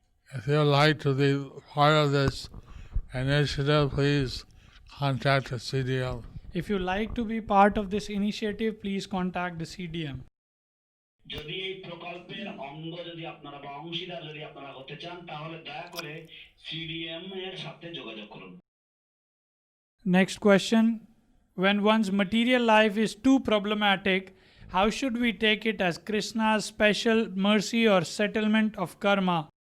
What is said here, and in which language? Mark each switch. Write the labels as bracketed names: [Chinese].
[English] If you would like to be part of this initiative, please contact the CDM. If you like to be part of this initiative, please contact the CDM. [Bangla] যদি এই প্রকল্পের অঙ্গ যদি আপনারা বা অংশীদার যদি আপনারা হতে চান তাহলে দয়া করে সিডিএম এর সাথে যোগাযোগ করুন। [English] Next question. When one's material life is too problematic, how should we take it as Krishna's special mercy or settlement of karma?